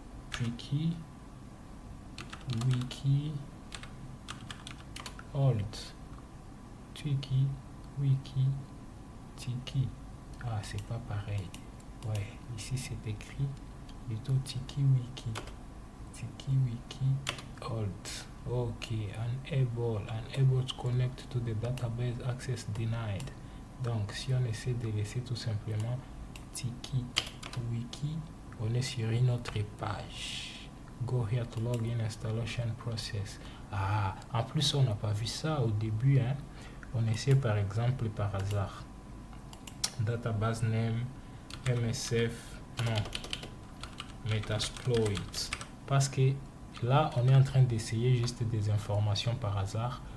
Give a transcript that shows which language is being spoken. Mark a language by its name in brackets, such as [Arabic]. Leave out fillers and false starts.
[French] Twiki, Wiki, Old, Twiki, Wiki, Tiki. Ah, c'est pas pareil. Ouais, ici c'est écrit plutôt Tiki Wiki. Tiki Wiki Old. [English] Ok, unable to connect to the database, access denied. [French] Donc, si on essaie de laisser tout simplement Tiki Wiki, on est sur une autre page. [English] Go here to log in installation process. [French] Ah, en plus, on n'a pas vu ça au début. Hein. On essaie par exemple par hasard. Database name, MSF, non, Metasploit. Parce que là, on est en train d'essayer juste des informations par hasard.